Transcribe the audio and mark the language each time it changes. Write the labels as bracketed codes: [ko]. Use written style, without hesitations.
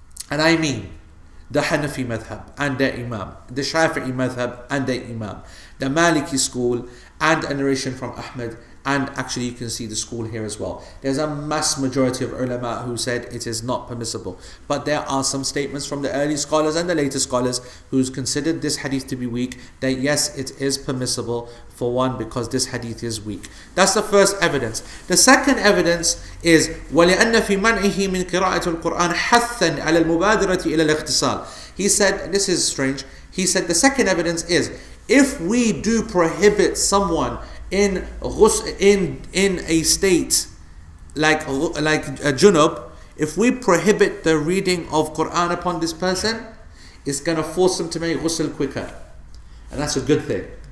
[en] And I mean the Hanafi madhab and their imam, the Shafi'i madhab and their imam, the Maliki school, and a narration from Ahmad, and actually you can see the school here as well. There's a mass majority of ulama who said it is not permissible. But there are some statements from the early scholars and the later scholars who's considered this hadith to be weak, that yes, it is permissible for one because this hadith is weak. That's the first evidence. The second evidence is [ar] وَلِأَنَّ فِي مَنْعِهِ مِنْ قِرَاءَةِ الْقُرْآنِ حَثًّا عَلَى الْمُبَادِرَةِ إِلَى الْاِخْتِصَالِ. [en] He said, this is strange, he said the second evidence is, if we do prohibit someone in a state like a junub, if we prohibit the reading of Quran upon this person, it's going to force him to make ghusl quicker. And that's a good thing.